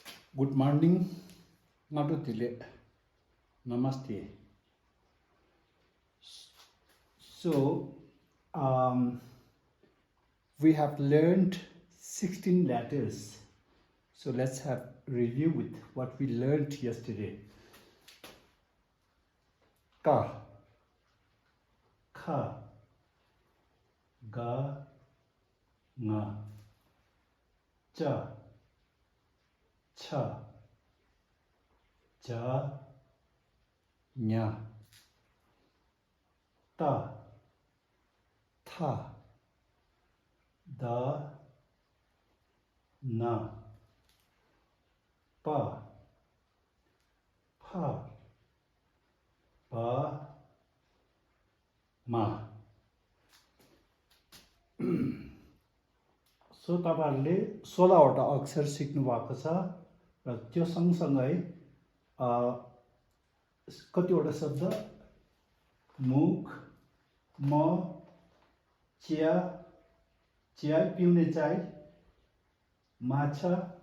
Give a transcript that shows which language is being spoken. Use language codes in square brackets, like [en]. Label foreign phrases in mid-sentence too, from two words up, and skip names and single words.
[en] Good morning, Natutile. Namaste. So, um, we have learned 16 letters. So let's have review with what we learned yesterday. [ne] Ka, kha, ga, nga, cha, cha, ja, nya, ta, tha, da, na, pa, pha, pa, ma. सो तपाईहरुले 16 वटा अक्षर सिक्नु भएको छ र त्यो सँगसँगै कतिवटा शब्द मुख म चिया चिया पिउने चाय माछा